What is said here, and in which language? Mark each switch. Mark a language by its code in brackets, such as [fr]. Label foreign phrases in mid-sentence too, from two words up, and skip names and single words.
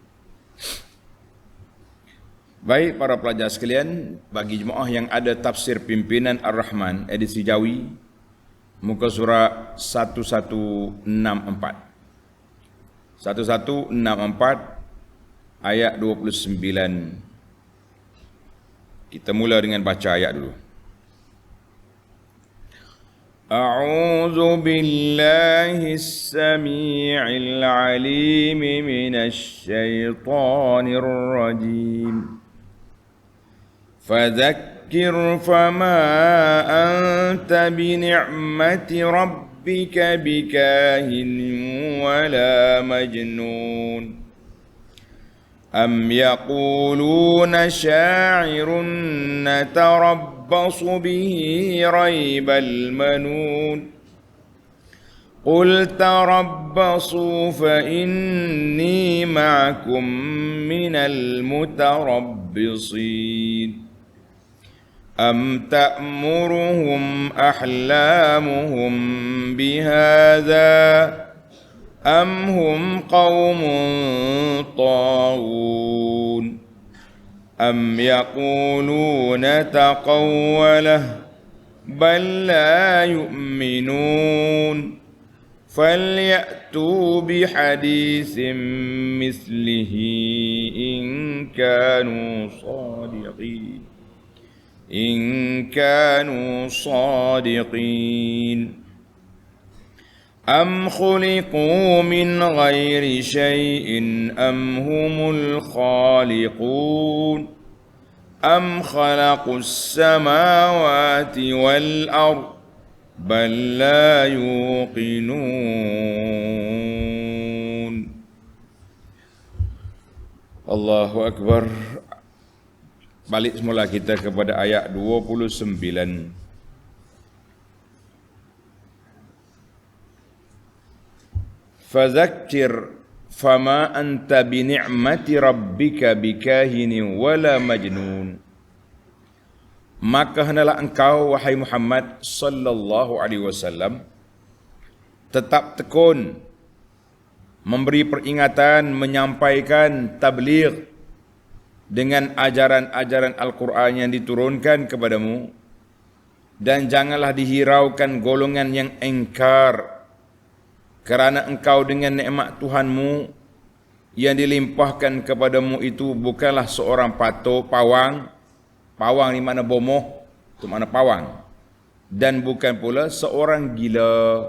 [ms] Baik para pelajar sekalian, bagi jemaah yang ada tafsir pimpinan Ar-Rahman edisi Jawi, muka surat 1164. 1164 ayat 29. Kita mula dengan baca ayat dulu. [ar] أعوذ بالله السميع العليم من الشيطان الرجيم. فذكر فما أنت بنعمت ربك بكاهن ولا مجنون. أم يقولون شاعر نتربص به ريب المنون. قل تربصوا فإني معكم من المتربصين. أم تأمرهم أحلامهم بهذا أم هم قوم طاغون. أم يقولون تقوله بل لا يؤمنون. فليأتوا بحديث مثله إن كانوا صادقين. إن كانوا صادقين. أم خلقوا من غير شيء أم هم الخالقون. أم خلقوا السماوات والأرض بل لا يوقنون. الله أكبر. [ms] Balik semula kita kepada ayat 29. [ar] فذكر فما أنت بنعمت ربك بكاهن ولا مجنون. [ms] Maka hendaklah engkau, wahai Muhammad [ar] صلى الله عليه وسلم, [ms] tetap tekun memberi peringatan, menyampaikan tabligh dengan ajaran-ajaran Al-Quran yang diturunkan kepadamu dan janganlah dihiraukan golongan yang engkar, kerana engkau dengan nikmat Tuhanmu yang dilimpahkan kepadamu itu bukanlah seorang pawang ni mana bomoh, itu mana pawang, dan bukan pula seorang gila.